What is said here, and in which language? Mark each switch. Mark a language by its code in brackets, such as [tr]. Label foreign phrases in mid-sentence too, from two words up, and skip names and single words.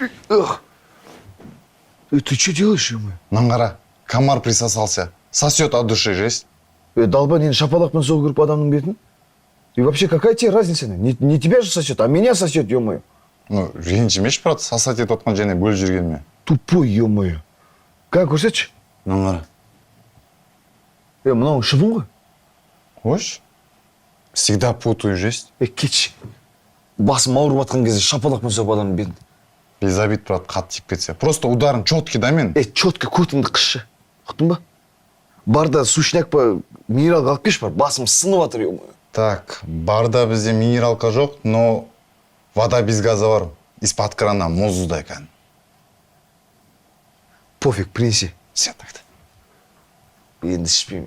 [ru] Эх. Ты что делаешь, ё-моё? Нангара, комар присосался. Сосет от души, жесть. [kk] Долбан, енді шапалақпен соғып кіріп адамның бетін? [ru] И вообще, какая тебе разница? Не тебя же сосет, а меня сосет, ё-моё. Ну, [kk] ренжімеш, брат, сосать етіп отқан және бөліп жүргеніме. [ru] Тупой, ё-моё. Как, көрсетші? Нангара. [kk] Мынауың шыбын ғой? [ru] Хош? Всегда путаю, жесть. [kk] Кетші. Басым ауырып атқан кезде шапалақпен соғып адамның бетін. [ru] Без обид, брат, [kk] қатты тиіп кетсе. [ru] Просто ударым четкий, да мен? [kk] Четко көтіңді қысшы. Ұқтың ба? Барда сушняк па минералға алып кеш бар. Басым сынып атыр, ё-моё. Так, барда бізде минералка жоқ, [ru] но вода без газа бар. Из-под крана [kk] мұздай екен. [ru] Пофиг, принеси. [kk] Сен тақта. Енді ішпеймін.